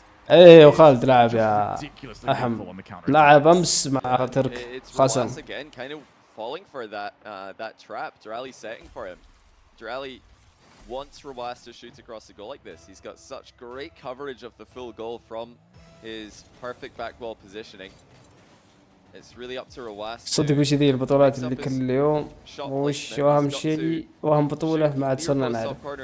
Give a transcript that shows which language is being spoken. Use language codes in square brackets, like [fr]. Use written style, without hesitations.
[ar] إيه وخالد لاعب يا أحم، لاعب أمس مع ترك خسن. [en] Falling for that trap. Derali setting for him. Derali wants Roas to shoot across the goal like this. He's got such great coverage of the full goal from his perfect back wall positioning. It's really up to Roas. [ar] صدق وش ذي البطولات اللي كل يوم وش واهم شيء واهم بطولة ما عاد صرنا نعرف.